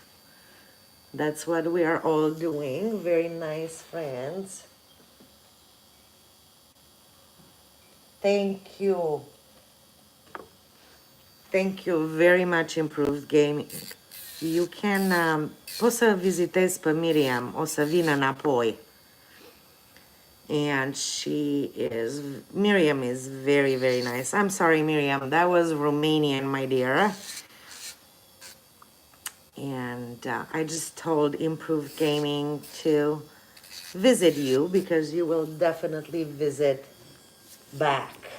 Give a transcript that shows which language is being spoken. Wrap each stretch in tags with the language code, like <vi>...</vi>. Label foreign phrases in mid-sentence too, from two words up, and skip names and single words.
<en>That's what we are all doing. Very nice friends. Thank you. Thank you very much, Improved Gaming. You can,</en> <ro>poți să vizitezi pe Miriam, o să vină înapoi.</ro> <en>And Miriam is very, very nice. I'm sorry, Miriam, that was Romanian, my dear. And I just told Improved Gaming to visit you because you will definitely visit back.</en>